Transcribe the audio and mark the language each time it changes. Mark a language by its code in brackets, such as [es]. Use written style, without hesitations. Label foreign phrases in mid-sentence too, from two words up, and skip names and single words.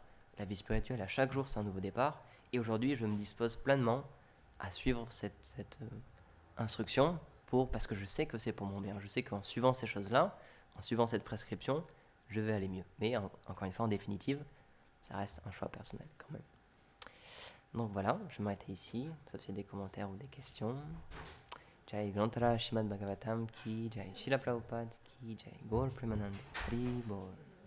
[fr] La vie spirituelle, à chaque jour, c'est un nouveau départ. Et aujourd'hui, je me dispose pleinement à suivre cette instruction parce que je sais que c'est pour mon bien. Je sais qu'en suivant ces choses-là, en suivant cette prescription, je vais aller mieux. Mais encore une fois, en définitive, ça reste un choix personnel quand même. Donc voilà, je vais m'arrêter ici, sauf s'il y a des commentaires ou des questions. [hi] जय ग्रंथराज श्रीमद् भागवतम् की जय, श्रील प्रभुपाद की जय, [bn] গৌর প্রেমানন্দে হরি বোল.